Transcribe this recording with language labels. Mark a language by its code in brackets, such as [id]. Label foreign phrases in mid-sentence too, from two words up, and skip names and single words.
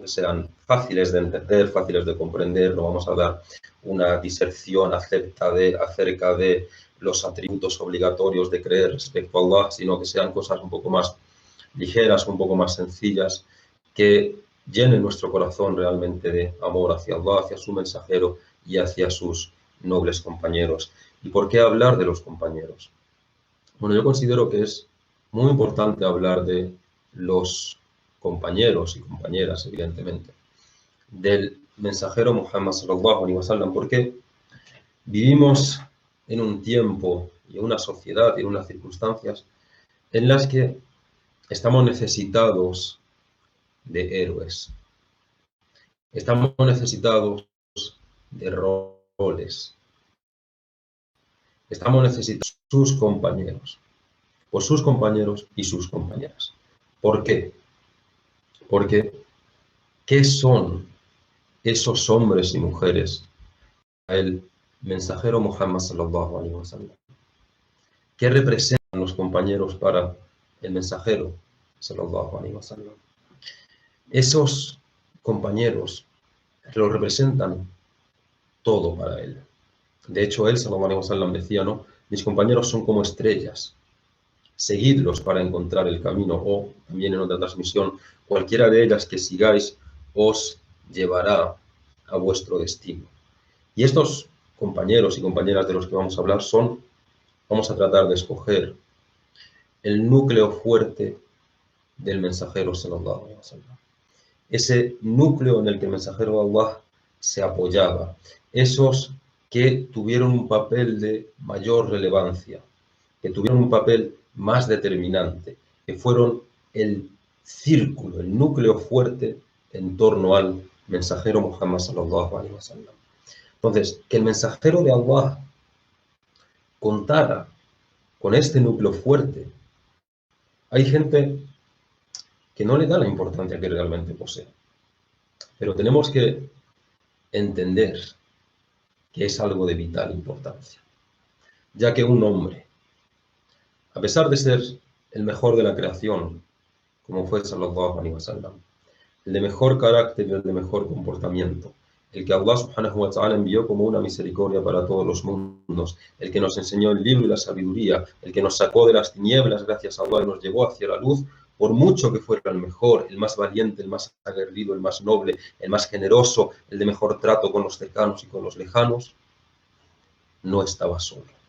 [es] Que sean fáciles de entender, fáciles de comprender. No vamos a dar una diserción acerca de los atributos obligatorios de creer respecto a Allah, sino que sean cosas un poco más ligeras, un poco más sencillas, que llenen nuestro corazón realmente de amor hacia Allah, hacia su mensajero y hacia sus nobles compañeros. ¿Y por qué hablar de los compañeros? Bueno, yo considero que es muy importante hablar de los compañeros y compañeras, evidentemente, del mensajero Muhammad [ar] صلى الله عليه وسلم, [es] porque vivimos en un tiempo y en una sociedad y en unas circunstancias en las que estamos necesitados de héroes, estamos necesitados de roles, estamos necesitados de sus compañeros, por sus compañeros y sus compañeras. ¿Por qué? Porque ¿qué son esos hombres y mujeres para el mensajero Muhammad [ar] صلى الله عليه وسلم? [es] ¿Qué representan los compañeros para el mensajero [ar] صلى الله عليه وسلم? [es] Esos compañeros lo representan todo para él. De hecho, él [ar] صلى الله عليه وسلم [es] decía, ¿no? Mis compañeros son como estrellas, seguidlos para encontrar el camino, o también en otra transmisión, cualquiera de ellas que sigáis os llevará a vuestro destino. Y estos compañeros y compañeras de los que vamos a hablar vamos a tratar de escoger el núcleo fuerte del mensajero [ar] صلى الله عليه وسلم. [es] Ese núcleo en el que el mensajero de Allah se apoyaba, esos que tuvieron un papel de mayor relevancia, que tuvieron un papel más determinante, que fueron el círculo, el núcleo fuerte en torno al mensajero Muhammad [ar] صلى الله عليه وسلم. [es] Entonces, que el mensajero de Allah contara con este núcleo fuerte, hay gente que no le da la importancia que realmente posee. Pero tenemos que entender que es algo de vital importancia, ya que un hombre, a pesar de ser el mejor de la creación, como fue [ar] صلى الله عليه [es] wasallam, el de mejor carácter y el de mejor comportamiento, el que Allah [ar] سبحانه وتعالى [es] envió como una misericordia para todos los mundos, el que nos enseñó el libro y la sabiduría, el que nos sacó de las tinieblas gracias a Allah y nos llevó hacia la luz, por mucho que fuera el mejor, el más valiente, el más aguerrido, el más noble, el más generoso, el de mejor trato con los cercanos y con los lejanos, no estaba solo.